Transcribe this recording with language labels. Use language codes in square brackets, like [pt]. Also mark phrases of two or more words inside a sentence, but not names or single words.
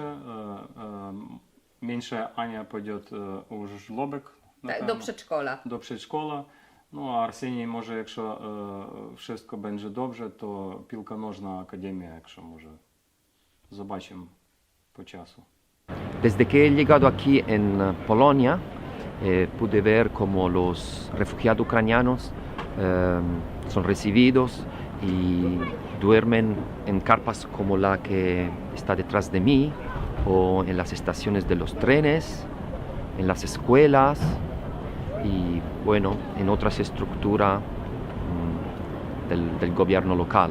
[pl] Mniejsza Ania pójdzie u żłobek. Do przedszkola. Do przedszkola. No a Arsenij może, jak wszystko będzie dobrze, to piłka nożna akademia, jak może. Zobaczymy po czasu. [es] Desde que he llegado aquí en Polonia, pude ver cómo los refugiados ucranianos son recibidos y duermen en carpas como la que está detrás de mí, o en las estaciones de los trenes, en las escuelas y bueno, en otras estructuras del gobierno local.